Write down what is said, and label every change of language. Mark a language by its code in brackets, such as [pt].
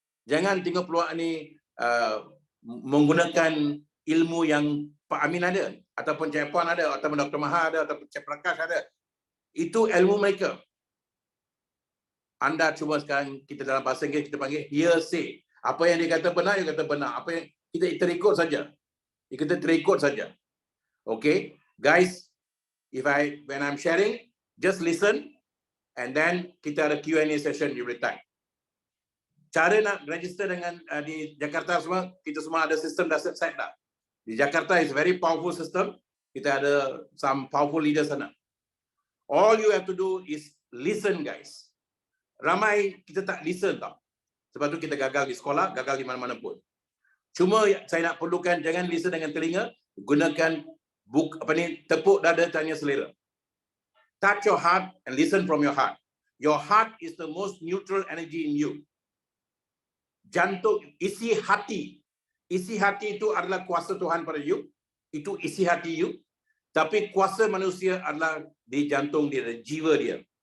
[ms] Jangan tengok peluang ni menggunakan ilmu yang Pak Amin ada, ataupun Cik Puan ada, ataupun Dr. Maha ada, ataupun Cik Prakash ada. Itu ilmu mereka. Anda cuba sekarang, kita dalam bahasa Inggeris kita panggil hearsay. Apa yang dia kata benar, dia kata benar. Apa yang kita terikut saja. Kita terikut saja. [en] Okay, guys, when I'm sharing, just listen, and then [ms] kita ada [en] Q&A session every time. [ms] Cara nak register dengan di Jakarta semua, kita semua ada sistem dah set dah. [en] Di Jakarta is very powerful system. [ms] Kita ada [en] some powerful leaders [ms] sana. [en] All you have to do is listen, guys. [ms] Ramai kita tak listen tau. Sebab tu kita gagal di sekolah, gagal di mana-mana pun. Cuma saya nak perlukan, jangan listen dengan telinga, gunakan tepuk dada, tanya selera. [en] Touch your heart and listen from your heart. Your heart is the most neutral energy in you. [ms] Jantung, isi hati. Isi hati itu adalah kuasa Tuhan pada you. Itu isi hati you. Tapi kuasa manusia adalah di jantung dia, jiwa dia.